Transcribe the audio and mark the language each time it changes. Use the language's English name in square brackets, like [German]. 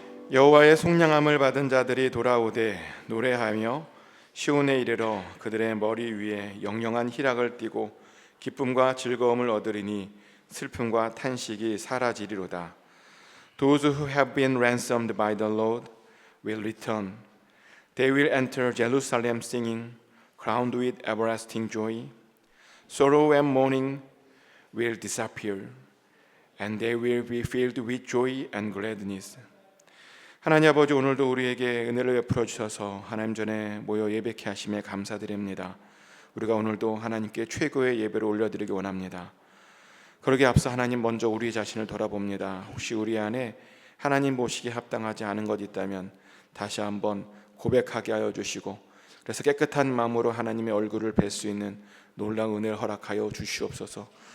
[Korean] 여호와의 속량함을 받은 자들이 돌아오되 노래하며 시온에 이르러 그들의 머리 위에 영영한 희락을 띠고 기쁨과 즐거움을 얻으리니 슬픔과 탄식이 사라지리로다. [English] Those who have been ransomed by the Lord will return. They will enter Jerusalem singing, crowned with everlasting joy. Sorrow and mourning will disappear, and they will be filled with joy and gladness. [Korean] 하나님 아버지, 오늘도 우리에게 은혜를 베풀어 주셔서 하나님 전에 모여 예배케 하심에 감사드립니다. 우리가 오늘도 하나님께 최고의 예배를 올려드리기 원합니다. 그러기에 앞서 하나님 먼저 우리 자신을 돌아봅니다. 혹시 우리 안에 하나님 보시기에 합당하지 않은 것 있다면 다시 한번 고백하게 하여 주시고, 그래서 깨끗한 마음으로 하나님의 얼굴을 뵐 수 있는 놀라운 은혜를 허락하여 주시옵소서.